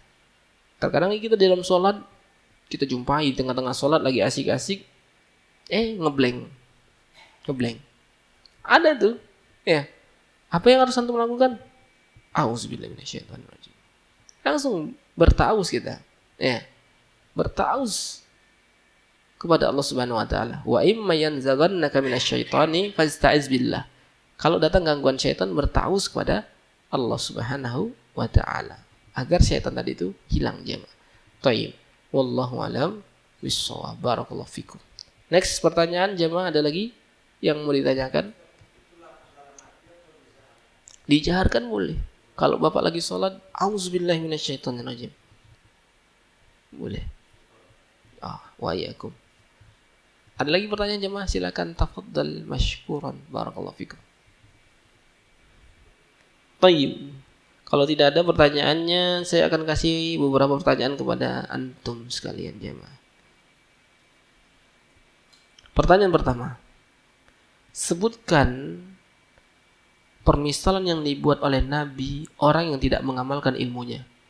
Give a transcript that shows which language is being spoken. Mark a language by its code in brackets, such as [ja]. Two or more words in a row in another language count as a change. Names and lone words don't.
[id] Terkadang kita dalam sholat kita jumpai tengah-tengah sholat lagi asik-asik, ngeblank. Ada tuh, ya. Apa yang harus antum lakukan? [ar] أعوذ بالله من الشيطان الرجيم. [id] Langsung bertaus kita, ya. Bertaus kepada Allah [ar] سبحانه وتعالى. وإما ينزغنك من الشيطان فاستعذ بالله. [id] Kalau datang gangguan syaitan, bertaus kepada Allah [ar] سبحانه وتعالى [id] agar syaitan tadi itu hilang jemaah. [ar] طيب. والله أعلم بالصواب. بارك الله فيكم. [id] Next pertanyaan jemaah, ada lagi yang mau ditanyakan? Dijaharkan boleh. Kalau Bapak lagi sholat, [ar] أعوذ بالله من الشيطان الرجيم. [id] Boleh. [ar] وإياكم. [id] Ada lagi pertanyaan jemaah? [ar] Silakan تفضل مشكورا. بارك الله فيكم. [id] Baik. Kalau tidak ada pertanyaannya, saya akan kasih beberapa pertanyaan kepada antum sekalian jemaah. Pertanyaan pertama. Sebutkan permisalan yang dibuat oleh Nabi orang yang tidak mengamalkan ilmunya.